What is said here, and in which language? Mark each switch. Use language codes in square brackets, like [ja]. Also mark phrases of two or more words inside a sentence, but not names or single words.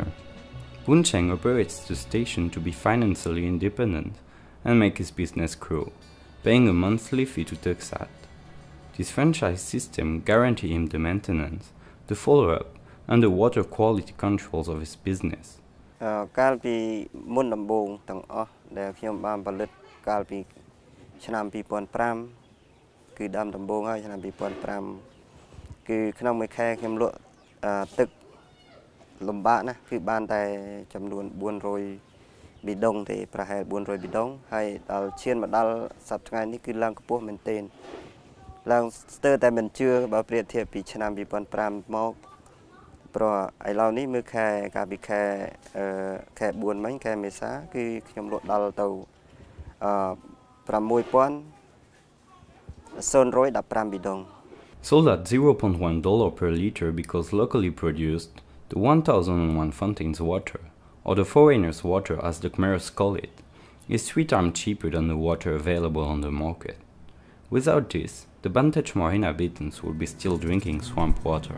[en] Bun Chhean operates the station to be financially independent and make his business grow, paying a monthly fee to Tuksat. This franchise system guarantees him the maintenance, the follow-up, and the water quality controls of his business. [km] កាលពីមុនដំបូងទាំងអស់ដែលខ្ញុំបានផលិតកាលពីឆ្នាំ2005គឺដើមដំបូង ហើយឆ្នាំ2005គឺក្នុងមួយខែខ្ញុំលក់ទឹកលំបាកណាស់គឺបានតែចំនួន 400ប៊ីដុងទេប្រហែល400ប៊ីដុងហើយដល់ឈានមកដល់សប្តាហ៍ថ្ងៃនេះគឺឡើងខ្ពស់មែនទែនឡើងស្ទើរតែមិនជឿបើប្រៀបធៀបពីឆ្នាំ2005មកព្រោះឥឡូវនេះមើលខែកាលពីខែ4មិញខែមេសាគឺខ្ញុំលក់ដល់ទៅ6015ប៊ីដុង [en] Sold at $0.1 per liter because locally produced, the 1001 fontaines water, or the foreigners' water as the Khmers call it, is 3 times cheaper than the water available on the market. Without this, the Banteay Chmar inhabitants would be still drinking swamp water.